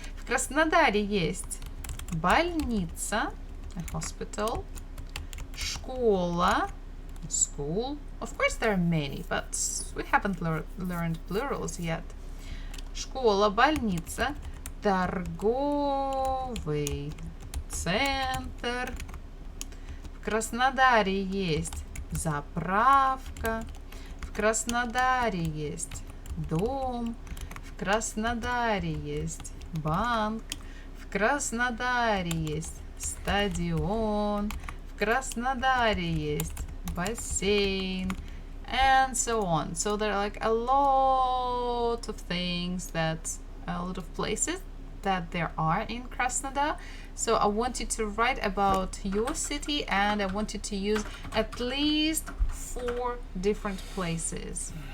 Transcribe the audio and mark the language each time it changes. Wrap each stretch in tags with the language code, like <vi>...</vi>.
<ru>В Краснодаре есть больница, a hospital, школа, school.</ru> <en>Of course there are many, but we haven't learned plurals yet.</en> <ru>Школа, больница, торговый центр. В Краснодаре есть заправка. В Краснодаре есть дом. В Краснодаре есть банк. В Краснодаре есть стадион. В Краснодаре есть бассейн.</ru> <en>And so on. So there are like a lot of things a lot of places that there are in Krasnodar. So I want you to write about your city and I want you to use at least 4 different places.</en>